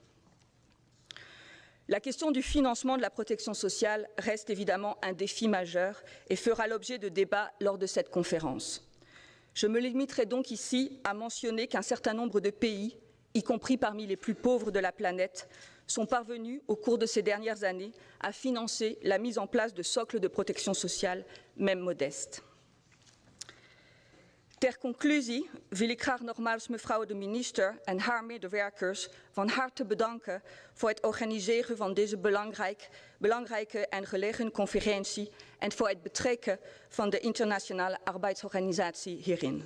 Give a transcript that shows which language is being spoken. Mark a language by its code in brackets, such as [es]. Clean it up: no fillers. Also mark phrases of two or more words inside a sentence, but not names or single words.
[fr] La question du financement de la protection sociale reste évidemment un défi majeur et fera l'objet de débats lors de cette conférence. Je me limiterai donc ici à mentionner qu'un certain nombre de pays, y compris parmi les plus pauvres de la planète, sont parvenus au cours de ces dernières années à financer la mise en place de socles de protection sociale, même modestes. [nl] Ter conclusie wil ik graag nogmaals mevrouw de minister en haar medewerkers van harte bedanken voor het organiseren van deze belangrijke en gelegen conferentie en voor het betrekken van de Internationale Arbeidsorganisatie hierin.